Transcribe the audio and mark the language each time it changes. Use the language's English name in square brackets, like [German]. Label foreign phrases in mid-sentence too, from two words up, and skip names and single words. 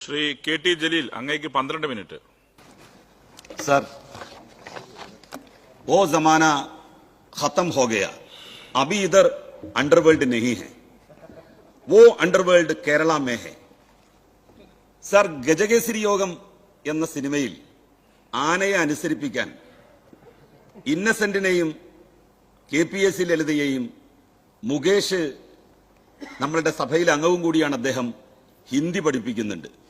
[Hindi] श्री के.टी. जलील अंगेക്ക് 12 मिनट। सर, वो जमाना खत्म हो गया, अभी इधर अंडरवर्ल्ड नहीं है, वो अंडरवर्ल्ड केरला में है. [Malayalam] സർ, ഗജകേസരി യോഗം എന്ന സിനിമയിൽ ആനയെ അനുസരിപ്പിക്കാൻ ഇന്നസെന്റിനെയും KPS ലളിതയെയും മുകേഷ് നമ്മളുടെ സഭയിൽ അംഗവും കൂടിയാണ്, അദ്ദേഹം ഹിന്ദി പഠിപ്പിക്കുന്നുണ്ട്.